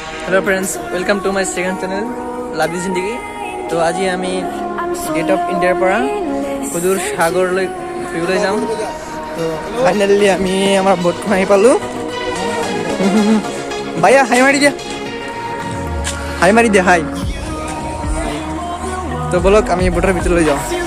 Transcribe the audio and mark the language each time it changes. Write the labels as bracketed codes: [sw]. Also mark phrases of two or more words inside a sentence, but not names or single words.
[en] hello friends, welcome to my second channel लाभली जिंदगी। [as] তো আজি আমি गेट ऑफ इंडियार পৰা সুদূৰ সাগৰলৈ ফুৰিবলৈ যাম। তো ফাইনালি আমি আমাৰ বোটখন আহি পালো। ভাইয়া হাই মাৰি দিয়া হাই। তো বলক আমি বোটৰ ভিতৰলৈ যাওঁ।